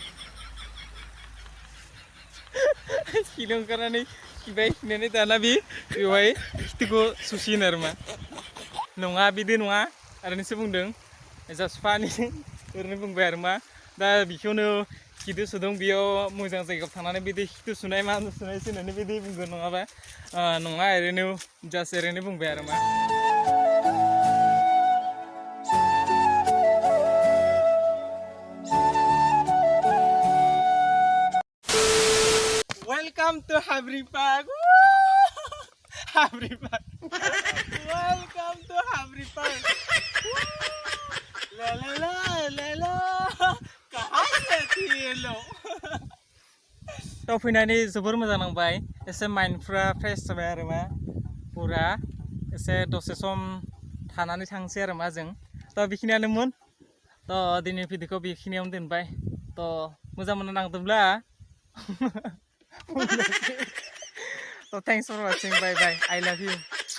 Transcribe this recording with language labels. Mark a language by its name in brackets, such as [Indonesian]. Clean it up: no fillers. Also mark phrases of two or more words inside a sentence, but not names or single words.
[Bodo] खिनो ओंखारनानै खिनानै दाना बेवहाय खिथुखौ सुसिगोन आरो मा नङा बिदि नङा ओरैनोसो बुंदों जास्ट फानि ओरैनो बुंबाय आरो मा दा बेखौनो खिथु सुदों बेयाव मोजां जायगायाव थानानै बिदि खिथु सुनाय मा सुनायसो होननानै बिदि बुंगोन नङाबा नङा ओरैनो जास्ट ओरैनो बुंबाय आरो मा [English] Welcome to hwibai. hwibai. Welcome to hwibai. La la la la la. [Hindi] कहाँ से थी ये लोग? [Bodo] तो फैनानै जोबोर मोजां नांबाय एसे माइन्डफ्रा फ्रेश जाबाय आरो मा पुरा एसे दसे सम थानानै थांसै आरो मा जों थ' बेखिनियानोमोन थ' दिनै भिडिअखौ बेखिनियावनो दोनबाय थ' मोजां मोननो नांदोंब्ला [English] So thanks for watching. Bye bye. I love you.